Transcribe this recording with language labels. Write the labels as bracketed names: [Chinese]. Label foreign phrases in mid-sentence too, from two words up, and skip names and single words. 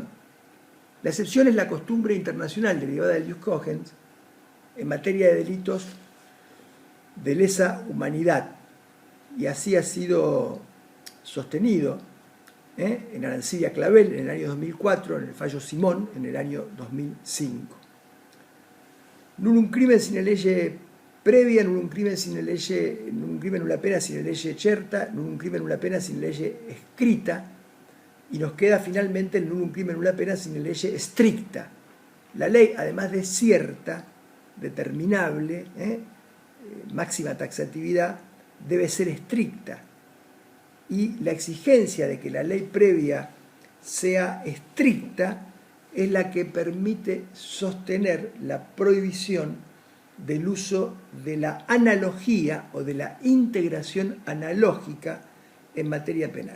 [Spanish] La excepción es la costumbre internacional derivada del [Latin] jus cogens [Spanish] en materia de delitos de lesa humanidad. Y así ha sido sostenido en Arancibia Clavel en el año 2004, en el fallo Simón en el año 2005. [Latin] Nullum crimen sine lege previa, nullum crimen sine lege, nullum crimen nulla pena sine lege certa, nullum crimen nulla pena sine lege escrita, [Spanish] y nos queda finalmente el [Latin] nullum crimen nulla pena sine lege stricta. [Spanish] La ley, además de cierta, determinable, máxima taxatividad, debe ser estricta. Y la exigencia de que la ley previa sea estricta es la que permite sostener la prohibición del uso de la analogía o de la integración analógica en materia penal.